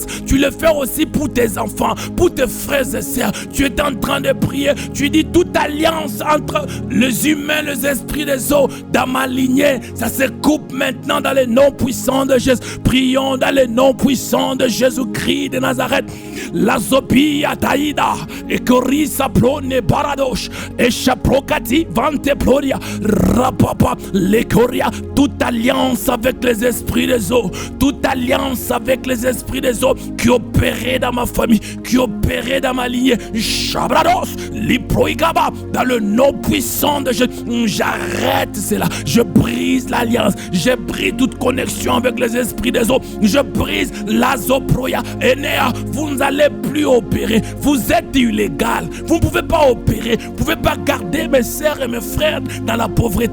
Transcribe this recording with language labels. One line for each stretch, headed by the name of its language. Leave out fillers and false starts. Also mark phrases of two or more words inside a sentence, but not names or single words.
French: Tu le fais aussi pour tes enfants, pour tes frères et sœurs. Tu es en train de prier. Tu dis toute alliance entre les humains, les esprits des eaux, dans ma lignée, ça se coupe maintenant dans le nom puissant de Jésus. Prions dans le nom puissant de Jésus-Christ de Nazareth. La zopia taïda, et corisa plone baradosh, et chaprocati vante ploria. Papa, les Coria, toute alliance avec les esprits des eaux, toute alliance avec les esprits des eaux qui opéraient dans ma famille, qui opéraient dans ma lignée, Shabrados, Liproigaba, dans le nom puissant de Jésus, j'arrête cela, je brise l'alliance, je brise toute connexion avec les esprits des eaux, je brise la zoproya, Enea, vous n'allez plus opérer, vous êtes illégal, vous ne pouvez pas opérer, vous ne pouvez pas garder mes sœurs et mes frères dans la pauvreté.